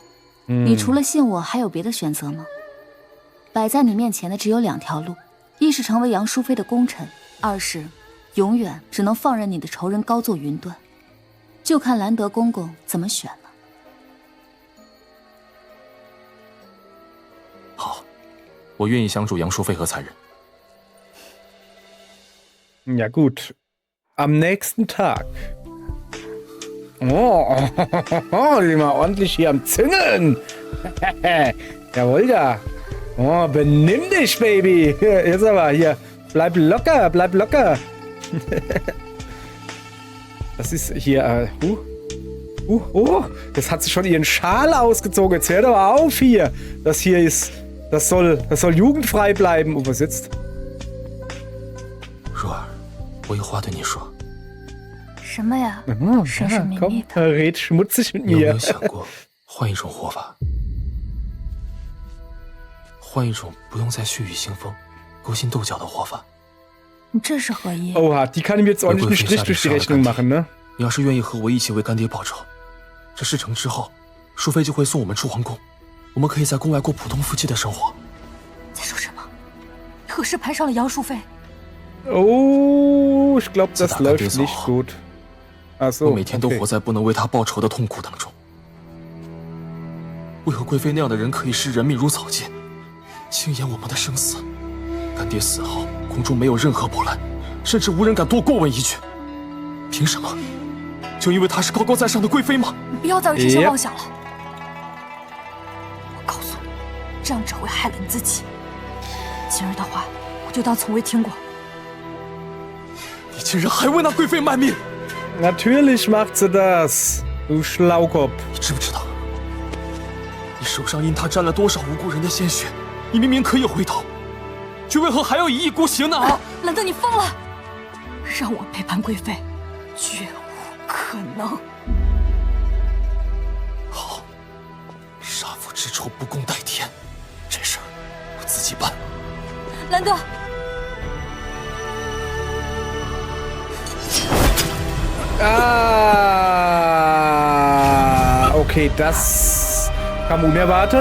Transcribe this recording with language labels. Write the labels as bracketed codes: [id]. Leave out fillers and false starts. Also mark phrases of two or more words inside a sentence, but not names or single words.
[zh] 你除了信我，还有别的选择吗？摆在你面前的只有2条路：一是成为杨淑妃的功臣，二是永远只能放任你的仇人高坐云端。就看兰德公公怎么选了。好，我愿意相助杨淑妃和才人。 [de] Ja gut. Am nächsten Tag. Oh, die mal ordentlich hier am Züngeln. Jawohl, ja. Oh, benimm dich, Baby. Jetzt aber hier. Bleib locker, bleib locker. Das ist hier. Jetzt hat sie schon ihren Schal ausgezogen. Jetzt hört aber auf hier. Das hier ist. Das soll jugendfrei bleiben. Und was jetzt? [zh] 若儿，我有话对你说。什么呀？ [de] Komm, red schmutzig mit [zh] 你有没 [de] mir. [zh] 有想过换一种活法？换一种不用再血雨腥风、勾心斗角的活法？你这是何意？ [de] Oha, die kann ihm jetzt ordentlich einen Strich durch die Rechnung machen, ne? [zh] 你要是愿意和我一起为干爹报仇，这事成之后，淑妃就会送我们出皇宫，我们可以在宫外过普通夫妻的生活。在说什么？何时攀上了杨淑妃？ [de] Oh, ich glaube, das läuft geht's nicht auch. gut. Ach [zh] 我 [de] so, [zh] 每天都 [de] okay. [zh] 活在不能为他报仇的痛苦当中。为何贵妃那样的人可以视人命如草芥，轻言我们的生死？干爹死后，宫中没有任何波澜，甚至无人敢多过问一句。凭什么？就因为她是高高在上的贵妃吗？你不要再为这些妄想了。我告诉你，这样只会害了你自己。今儿的话，我就当从未听过。你竟然还为那贵妃卖命！ [de] Natürlich macht sie das, du Schlaukopf. [zh] 你知不知道，你手上因她沾了多少无辜人的鲜血？你明明可以回头，却为何还要一意孤行呢？啊！兰德，你疯了！让我背叛贵妃，绝无可能。好，杀父之仇不共戴天，这事儿我自己办。兰德。 [de] Ah, okay, das kam unerwartet.